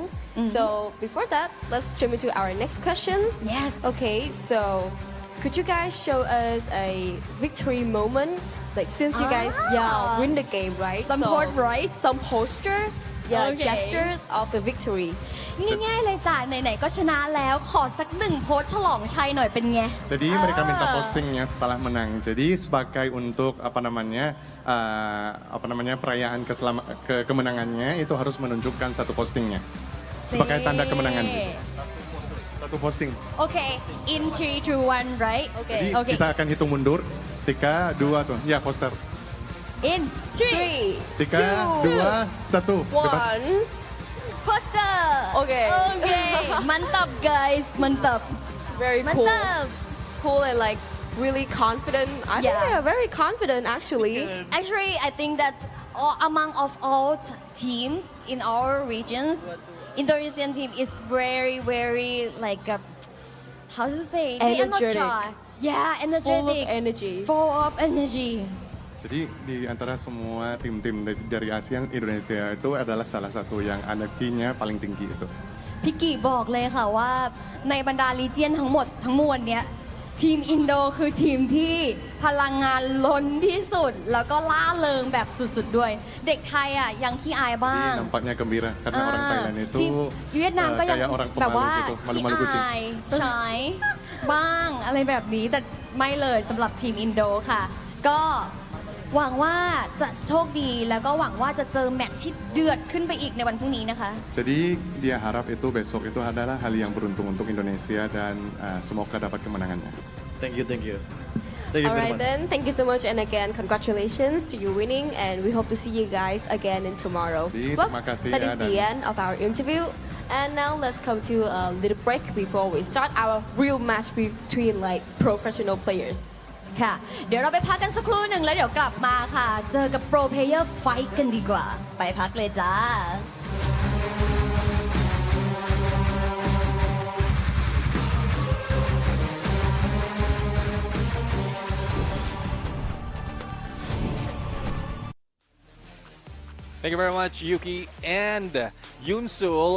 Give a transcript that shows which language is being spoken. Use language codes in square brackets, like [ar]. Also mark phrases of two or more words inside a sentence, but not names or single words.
[en] So before that, let's jump into our next questions. Yes. Okay, so could you guys show us a victory moment? Like since you guys win the game, right? Some point, right? Some posture, Okay. gesture of the victory. [th] ง่ายๆเลยจ้ะไหนๆก็ชนะแล้วขอสักหนึ่งโพสต์ฉลองชัยหน่อยเป็นไง [id] Jadi mereka minta postingnya setelah menang. Jadi sebagai untuk perayaan kemenangannya itu harus menunjukkan satu postingnya sebagai tanda kemenangan. Satu posting. [en] Okay, in 3, 2, 1, right? [id] Jadi [en] Okay. [id] kita akan hitung mundur. 3, 2 tuh. Ya poster. [en] In 3, [id] 3, 2, 1. Bebas. [en] 1, poster. Okay. [id] Okay. Mantap guys, mantap. [en] Very cool. [id] Mantap. [en] Cool and like really confident. I think Yeah. they are very confident actually. Actually, I think that among of all teams in our regions, Indonesian team is very, very like how to say? They are not Energetic. shy. Yeah, energetic. Full of energy. Full of energy. [id] Jadi di antara semua tim-tim dari ASEAN, Indonesia itu adalah salah satu yang energinya paling tinggi itu. [th] พี่กิบอกเลยค่ะว่าในบรรดาลีเจียนทั้งหมดทั้งมวลเนี้ยทีมอินโดคือทีมที่พลังงานล้นที่สุด แล้วก็ล่าเริงแบบสุดๆด้วย เด็กไทยอ่ะยังขี้อายบ้าง [id] Jadi nampaknya gembira karena orang Thailand itu [th] ทีมเวียดนามก็ยัง [id] kayak orang [th] แบบว่า [id] pemalu gitu, [th] ขี้ [id] malu-malu kucing. [th] อายใช้บ้างอะไรแบบนี้แต่ไม่เลยสำหรับทีมอินโดค่ะ ก็หวังว่าจะโชคดีแล้วก็หวังว่าจะเจอแมตช์ที่เดือดขึ้นไปอีกในวันพรุ่งนี้นะคะ [id] Jadi dia harap itu besok itu adalah hal yang beruntung untuk Indonesia dan semoga dapat kemenangannya. [en] Thank you. Thank you Alright very much. then, thank you so much and again congratulations to you winning and we hope to see you guys again in tomorrow. [id] Terima kasih [en] that [id] ya, [en] is the [id] dan- [en] end of our interview and now let's come to a little break before we start our real match between like professional players. [th] ค่ะ เดี๋ยวเราไปพักกันสักครู่หนึ่งแล้วเดี๋ยวกลับมาค่ะ เจอกับ [en] pro player fight [th] กันดีกว่า ไปพักเลยจ้า [en] Thank you very much, Yuki and Yunsul.